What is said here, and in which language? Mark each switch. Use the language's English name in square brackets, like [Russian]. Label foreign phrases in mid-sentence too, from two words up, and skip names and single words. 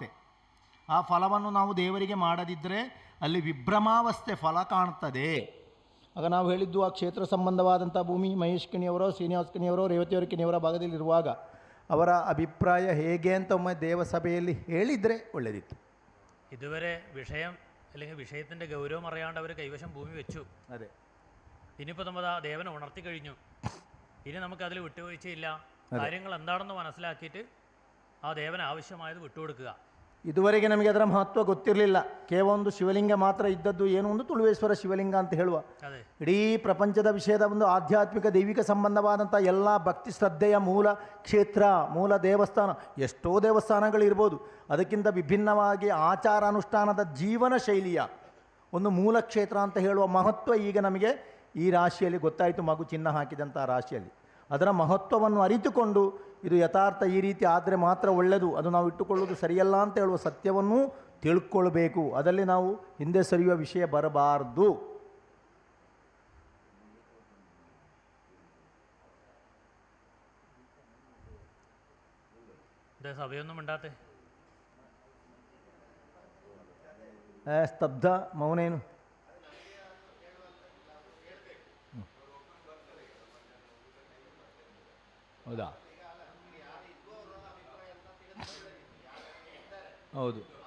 [Kannada] ಆ ಫಲವನ್ನು ನಾವು ದೇವರಿಗೆ ಮಾಡದಿದ್ದರೆ ಅಲ್ಲಿ ವಿಭ್ರಮಾವಸ್ಥೆ ಫಲ ಕಾಣ್ತದೆ. ಆಗ ನಾವು ಹೇಳಿದ್ದು ಆ ಕ್ಷೇತ್ರ ಸಂಬಂಧವಾದಂಥ ಭೂಮಿ ಮಹೇಶ್ ಕಿಣಿಯವರೋ, ಶ್ರೀನಿವಾಸ ಕಿಣಿಯವರೋ, ರೇವತಿಯವರ ಕಿಣಿಯವರ ಭಾಗದಲ್ಲಿರುವಾಗ ಅವರ ಅಭಿಪ್ರಾಯ ಹೇಗೆ ಅಂತ ಒಮ್ಮೆ ದೇವಸಭೆಯಲ್ಲಿ ಹೇಳಿದರೆ ಒಳ್ಳೆಯದಿತ್ತು. [Malayalam] ഇതുവരെ വിഷയം അല്ലെങ്കിൽ വിഷയത്തിൻ്റെ ഗൗരവം അറിയാണ്ട് അവർ കൈവശം ഭൂമി വെച്ചു. അതെ. ഇനിയിപ്പോൾ നമ്മൾ ആ ദേവനെ ഉണർത്തി കഴിഞ്ഞു. ഇനി നമുക്കതിൽ വിട്ടുവീഴ്ചയില്ല. കാര്യങ്ങൾ എന്താണെന്ന് മനസ്സിലാക്കിയിട്ട് ആ ദേവന് ആവശ്യമായത് വിട്ടുകൊടുക്കുക. [Kannada] ಇದುವರೆಗೆ ನಮಗೆ ಅದರ ಮಹತ್ವ ಗೊತ್ತಿರಲಿಲ್ಲ. ಕೇವಲ ಒಂದು ಶಿವಲಿಂಗ ಮಾತ್ರ ಇದ್ದದ್ದು, ಏನು ಒಂದು ತುಳುವೇಶ್ವರ ಶಿವಲಿಂಗ ಅಂತ ಹೇಳುವ. ಇಡೀ ಪ್ರಪಂಚದ ವಿಷಯದ ಒಂದು ಆಧ್ಯಾತ್ಮಿಕ ದೈವಿಕ ಸಂಬಂಧವಾದಂಥ ಎಲ್ಲ ಭಕ್ತಿ ಶ್ರದ್ಧೆಯ ಮೂಲ ಕ್ಷೇತ್ರ, ಮೂಲ ದೇವಸ್ಥಾನ. ಎಷ್ಟೋ ದೇವಸ್ಥಾನಗಳಿರ್ಬೋದು, ಅದಕ್ಕಿಂತ ವಿಭಿನ್ನವಾಗಿ ಆಚಾರ ಅನುಷ್ಠಾನದ ಜೀವನ ಶೈಲಿಯ ಒಂದು ಮೂಲ ಕ್ಷೇತ್ರ ಅಂತ ಹೇಳುವ ಮಹತ್ವ ಈಗ ನಮಗೆ ಈ ರಾಶಿಯಲ್ಲಿ ಗೊತ್ತಾಯಿತು. ಮಗು ಚಿನ್ನ ಹಾಕಿದಂಥ ರಾಶಿಯಲ್ಲಿ ಅದರ ಮಹತ್ವವನ್ನು ಅರಿತುಕೊಂಡು ಇದು ಯಥಾರ್ಥ ಈ ರೀತಿ ಆದರೆ ಮಾತ್ರ ಒಳ್ಳೆಯದು, ಅದು ನಾವು ಇಟ್ಟುಕೊಳ್ಳುವುದು ಸರಿಯಲ್ಲ ಅಂತ ಹೇಳುವ ಸತ್ಯವನ್ನು ತಿಳ್ಕೊಳ್ಬೇಕು. ಅದರಲ್ಲಿ ನಾವು ಹಿಂದೆ ಸರಿಯುವ ವಿಷಯ ಬರಬಾರ್ದು. [Malayalam] സഭയൊന്നും മിണ്ടാത്തെ, [Kannada] ಸ್ತಬ್ಧ ಮೌನೇನು. ಹೌದಾ? ಹೌದು.